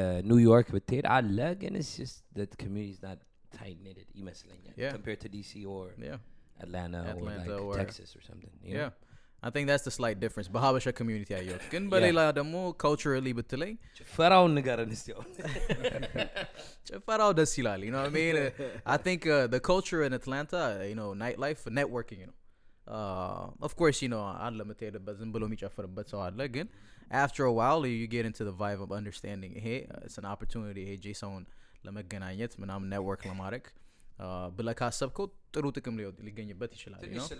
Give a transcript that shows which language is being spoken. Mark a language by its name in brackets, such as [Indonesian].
[Amharic] ኒውዮርክ ብትሄድ አለ ግን [English] it's just that community is not tight knitted [Amharic] ይመስለኛል [English] compared to DC or Atlanta or like Texas or something you know? I think that's the slight difference [Amharic] በሀበሻ ኮሚኒቲ ያየሁት ግን በሌላ ደግሞ culturally ብትለኝ ጭፈራውን ንገረን እስቲ ጭፈራው ደስ ይላል [English] you know what I mean I think the culture in Atlanta you know nightlife networking you know of course you know [Amharic] አለ የምትሄድበት ዝም ብሎ የሚጨፍርበት ሰው አለ ግን [English] after a while you get into the vibe of understanding hey it's an opportunity hey [Amharic] ጄሰውን ለመገናኘት ምናምን [English] network [Amharic] ለማድረግ ብለህ ካሰብከው ጥሩ ጥቅም ሊገኝበት ይችላል [English] you know